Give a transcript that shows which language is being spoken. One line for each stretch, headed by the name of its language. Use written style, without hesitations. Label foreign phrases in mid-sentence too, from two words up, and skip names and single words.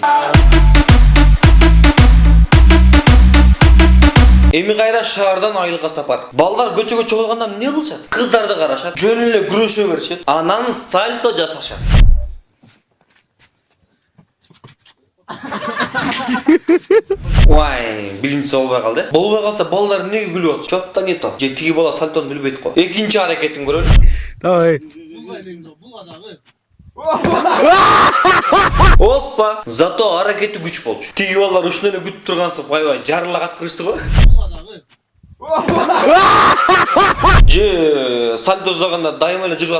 Kyrgyz: Эми кайра шаардан айылга сапар. Балдар көчөгө чогулганда эмне кылышат? Кыздарды карашат, жөн эле күрөшө беришет, анан сальто жасашат. Вай, билинчи болбой калды. Болбой калса балдар эмнеге күлүп атат?
Russian: Чотто не то.
Kyrgyz: Же тиги бала сальтону билбейт го. Экинчи аракетин көрөлү. Давай. Оппа, зато аракети күч болчу. Тиги балдар ушуну эле күтүп тургансып, аябай жарылак аткырышты го. Же сальто жасаганда дайыма эле жыргат.